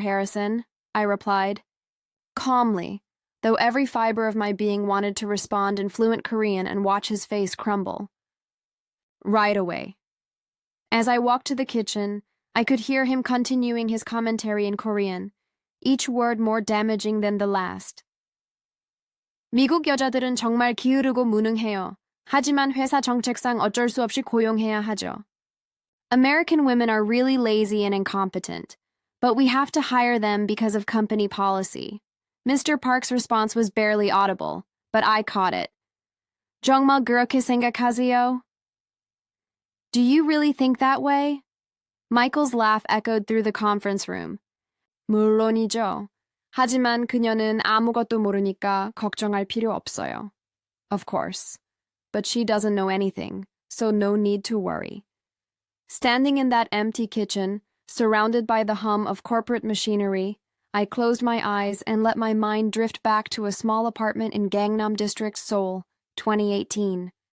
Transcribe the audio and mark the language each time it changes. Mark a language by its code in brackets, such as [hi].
[en] Harrison, I replied, calmly, though every fiber of my being wanted to respond in fluent Korean and watch his face crumble. Right away. As I walked to the kitchen, I could hear him continuing his commentary in Korean, each word more damaging than the last. [ko] 미국 여자들은 정말 기으르고 무능해요. 하지만 회사 정책상 어쩔 수 없이 고용해야 하죠. [en] American women are really lazy and incompetent, but we have to hire them because of company policy. Mr. Park's response was barely audible, but I caught it. [ko] 정말 그렇게 생각하세요? [en] Do you really think that way? Michael's laugh echoed through the conference room. [ko] 물론이죠. 하지만 그녀는 아무것도 모르니까 걱정할 필요 없어요. [en] Of course. But she doesn't know anything, so no need to worry. Standing in that empty kitchen, surrounded by the hum of corporate machinery, I closed my eyes and let my mind drift back to a small apartment in Gangnam District, Seoul, 2018.